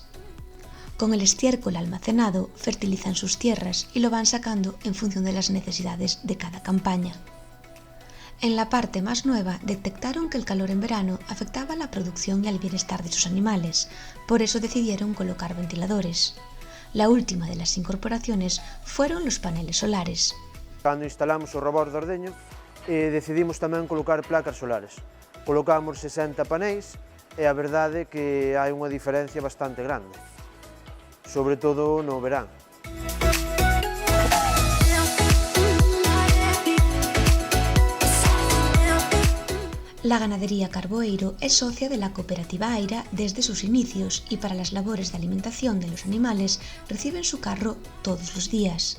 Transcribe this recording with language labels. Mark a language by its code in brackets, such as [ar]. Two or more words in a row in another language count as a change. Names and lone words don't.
[es] Con el estiércol almacenado, fertilizan sus tierras y lo van sacando en función de las necesidades de cada campaña. En la parte más nueva detectaron que el calor en verano afectaba la producción y al bienestar de sus animales, por eso decidieron colocar ventiladores. La última de las incorporaciones fueron los paneles solares. [gl] Cando instalamos o robot de ordeño, decidimos tamén colocar placas solares. Colocamos 60 paneis e a verdade é que hai unha diferencia bastante grande, sobre todo no verán. [es] La ganadería Carboeiro es socia de la cooperativa Aira desde sus inicios y para las labores de alimentación de los animales reciben su carro todos los días.